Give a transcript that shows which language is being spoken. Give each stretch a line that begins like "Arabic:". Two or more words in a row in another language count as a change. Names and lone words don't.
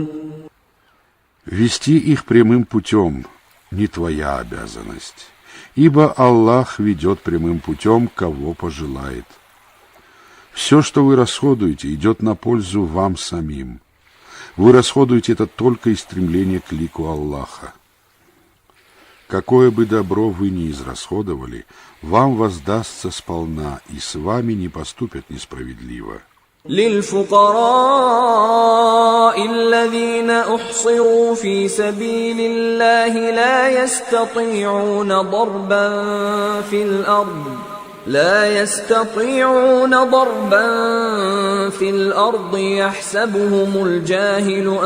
Russian: Вести их прямым путем не твоя обязанность, ибо Аллах ведет прямым путем, кого пожелает. Все, что вы расходуете, идет на пользу вам самим. Вы расходуете это только из стремления к лику Аллаха. Какое бы добро вы ни израсходовали, вам воздастся сполна, и с вами не поступят несправедливо.
Arabic: للفقراء الذين أحصروا في سبيل الله لا يستطيعون ضربا في الأرض يحسبهم الجاهل